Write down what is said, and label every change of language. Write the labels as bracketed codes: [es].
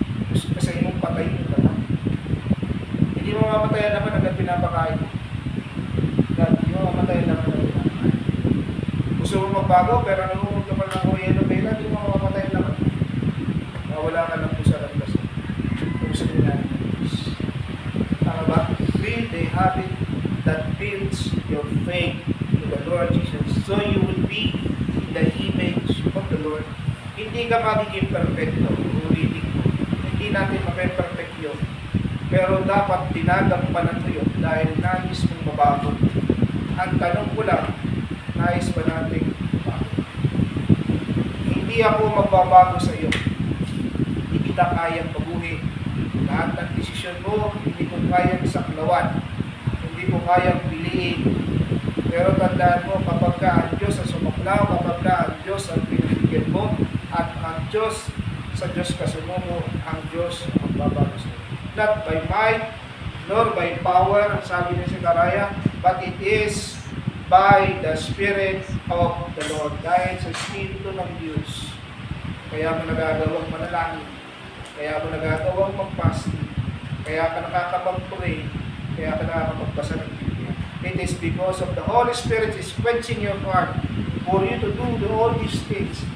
[tl] Gusto ka sa imong patayin yung laman. Hindi mo mamatayan naman hanggang pinapakain mo. Hindi mo mamatayan naman hanggang pinapakain. Gusto mo magbago, pero nanonood ka pa ng Korean novela, hindi mo mamamatay naman. Wala ka lang po sa landas. Kung sa kailangan ng Diyos. Tama ba? [en] Build a habit that builds your faith to the Lord Jesus. So you will be in the image of the Lord. [tl] Hindi ka magiging perfecto. Ulitin ko. Hindi natin mape-perfect yun. Pero dapat tinagampanan mo yun dahil nais mong mabago. Ang tanong ko lang, nais ba natin mabago? Hindi ako magbabago sa iyo. Hindi kita kayang baguhin. Lahat ng desisyon mo, hindi ko kayang saklawan. Hindi ko kayang piliin. Pero tandaan mo, kapag ka ang Diyos ang sumaklaw, kapag ka ang Diyos ang pinibigyan mo, at ang Diyos, sa Diyos ka sumumo, ang Diyos ang magbabago sa iyo. [en] Not by might, nor by power, [tl] sabi ni [en] Zechariah, but it is by the Spirit of the Lord. [tl] Dahil sa Espiritu ng Diyos, kaya mo nagagawang manalangin, kaya mo nagagawang mag-fasting, kaya ka nakakapag-pray, kaya ka nakakapagbasa ng Biblia. [en] It is because of the Holy Spirit is quenching your heart for you to do all these things.